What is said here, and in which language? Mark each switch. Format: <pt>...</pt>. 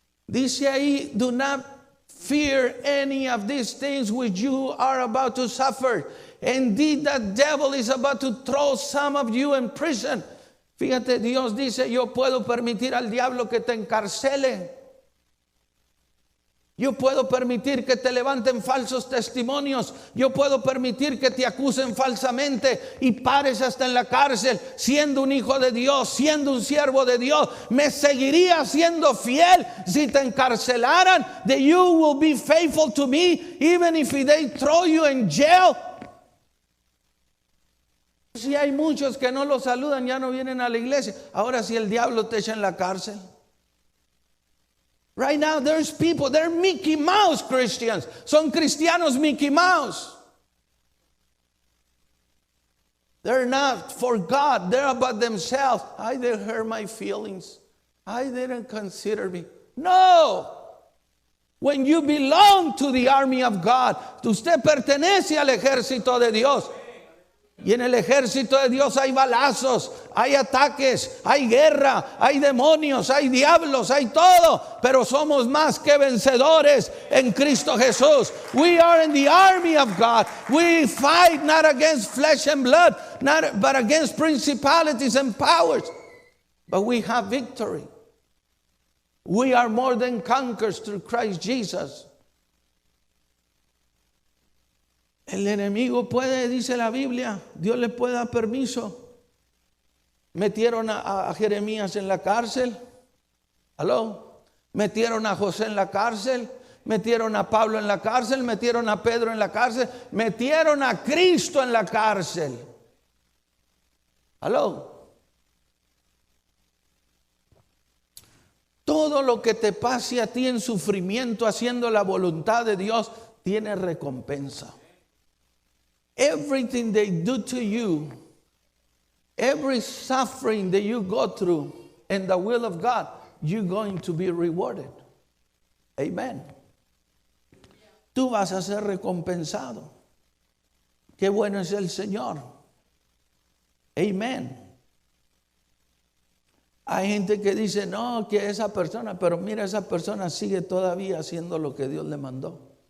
<es>Dice ahí,</es> <en>do not fear any of these things which you are about to suffer. Indeed, the devil is about to throw some of you in prison.</en> <es>Fíjate, Dios dice, yo puedo permitir al diablo que te encarcele. Yo puedo permitir que te levanten falsos testimonios. Yo puedo permitir que te acusen falsamente y pares hasta en la cárcel. Siendo un hijo de Dios, siendo un siervo de Dios, me seguiría siendo fiel si te encarcelaran.</es> <en>That you will be faithful to me even if they throw you in jail.</en> <es>Si hay muchos que no lo saludan, ya no vienen a la iglesia. Ahora si el diablo te echa en la cárcel.</es> <en>Right now there's people, they're Mickey Mouse Christians.</en> <es>Son cristianos Mickey Mouse.</es> <en>They're not for God. They're about themselves. I didn't hurt my feelings. I didn't consider me. No. When you belong to the army of God,</en> <es>usted pertenece al ejército de Dios. Y en el ejército de Dios hay balazos, hay ataques, hay guerra, hay demonios, hay diablos, hay todo. Pero somos más que vencedores en Cristo Jesús.</es> <en>We are in the army of God. We fight not against flesh and blood, but against principalities and powers. But we have victory. We are more than conquerors through Christ Jesus.</en> <es>El enemigo puede, dice la Biblia, Dios le puede dar permiso. Metieron a Jeremías en la cárcel. ¿Aló? Metieron a José en la cárcel. Metieron a Pablo en la cárcel. Metieron a Pedro en la cárcel. Metieron a Cristo en la cárcel. ¿Aló? Todo lo que te pase a ti en sufrimiento haciendo la voluntad de Dios tiene recompensa.</es> <en>Everything they do to you, every suffering that you go through in the will of God, you're going to be rewarded. Amen.</en> <es>Tú vas a ser recompensado. Qué bueno es el Señor. Amen. Hay gente que dice, no, que esa persona, pero mira, esa persona sigue todavía haciendo lo que Dios le mandó.</es>